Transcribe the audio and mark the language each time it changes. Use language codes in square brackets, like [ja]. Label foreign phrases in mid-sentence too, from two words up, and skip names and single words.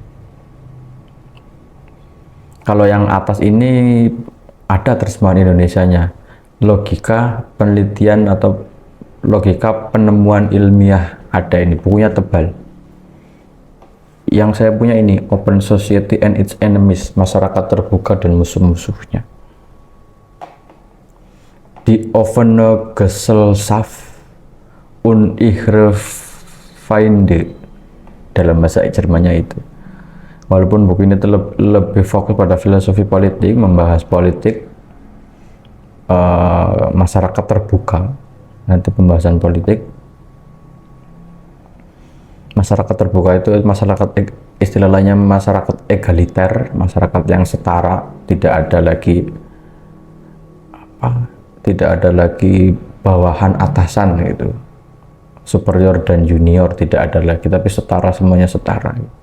[id] Kalau yang atas ini ada terjemahan Indonesianya, Logika Penelitian atau Logika Penemuan Ilmiah. Ada ini, bukunya tebal. Yang saya punya ini, Open Society and Its Enemies, Masyarakat Terbuka dan Musuh-Musuhnya. Die offene Gesellschaft und ihre Feinde, dalam bahasa Jermannya itu. Walaupun buku ini lebih fokus pada filosofi politik, membahas politik, masyarakat terbuka, nanti pembahasan politik. Masyarakat terbuka itu masyarakat, istilah lainnya masyarakat egaliter, masyarakat yang setara, tidak ada lagi bawahan atasan gitu, superior dan junior tidak ada lagi, tapi setara, semuanya setara.